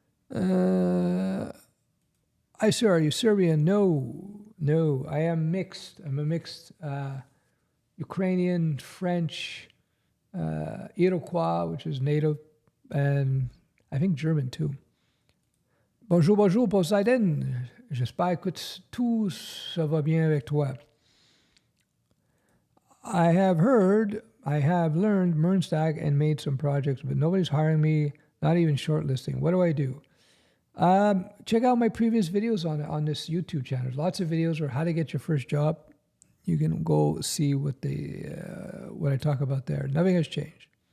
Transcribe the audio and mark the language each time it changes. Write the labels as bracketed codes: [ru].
[en] Sir, are you Serbian? No, I am mixed. I'm a mixed Ukrainian, French, Iroquois, which is native, and I think German too. [fr] Bonjour, Poseidon. J'espère que tout ça va bien avec toi. [en] I have learned Mernstack and made some projects, but nobody's hiring me, not even shortlisting. What do I do? Check out my previous videos on this YouTube channel. There's lots of videos on how to get your first job. You can go see what I talk about there. Nothing has changed.